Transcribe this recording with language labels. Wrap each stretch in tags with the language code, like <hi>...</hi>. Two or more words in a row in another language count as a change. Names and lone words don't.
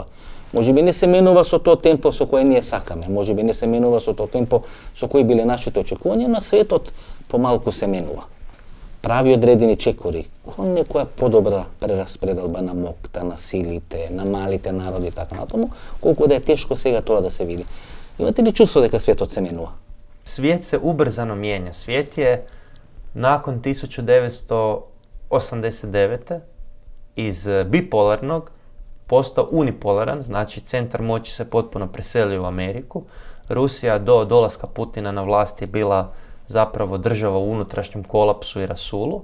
<mk>Може би не се менува со тоа темпо со кое ние сакаме, може би не се менува со тоа темпо со кои биле нашите очекувања, но светот помалку се менува. Прави одредени чекори кон некоја подобра прераспределба на моќта, на силите, на малите народи и така натаму, колку да е тешко сега тоа да се види. Имате ли чувство дека светот се менува?</mk> <hr>Svijet se ubrzano mijenja. Svijet je nakon 1989. iz bipolarnog postao unipolaran, znači centar moći se potpuno preselio u Ameriku. Rusija do dolaska Putina na vlast je bila zapravo država u unutrašnjem kolapsu i rasulu.</hr>